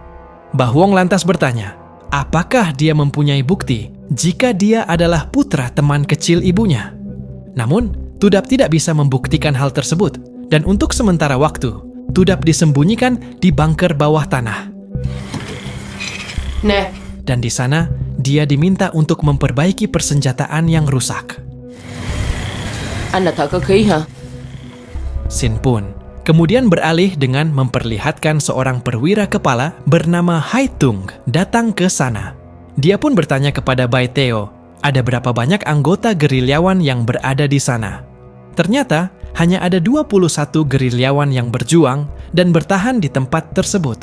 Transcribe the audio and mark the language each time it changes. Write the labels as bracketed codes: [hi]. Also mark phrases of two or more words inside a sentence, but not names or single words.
[id] Bah Huong lantas bertanya, apakah dia mempunyai bukti jika dia adalah putra teman kecil ibunya? Namun, Tudap tidak bisa membuktikan hal tersebut, dan untuk sementara waktu, Tudap disembunyikan di bunker bawah tanah. [vi] Nè, [id] Dan di sana, dia diminta untuk memperbaiki persenjataan yang rusak. [vi] anh là thợ cơ khí hả? [id] Sin pun kemudian beralih dengan memperlihatkan seorang perwira kepala bernama Hai Tung datang ke sana. Dia pun bertanya kepada Bai Teo, ada berapa banyak anggota gerilyawan yang berada di sana. Ternyata, hanya ada 21 gerilyawan yang berjuang dan bertahan di tempat tersebut.